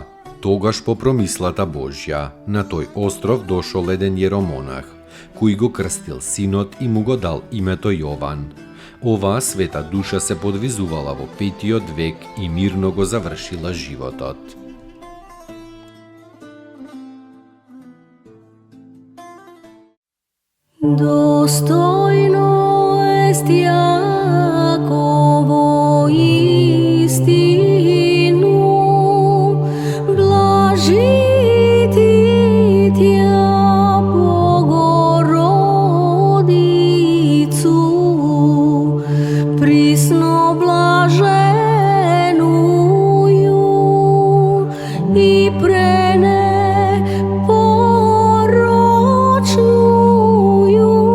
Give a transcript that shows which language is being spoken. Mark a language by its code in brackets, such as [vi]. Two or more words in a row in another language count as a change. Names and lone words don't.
[mk] Тогаш по промислата Божја, на тој остров дошол еден јеромонах, кој го крстил синот и му го дал името Јован. Оваа света душа се подвизувала во 5-тиот век и мирно го завршила животот. [cu] Достојно ест Јаково истину, блажити тја Богородицу, присно блаженују и пренепорочнују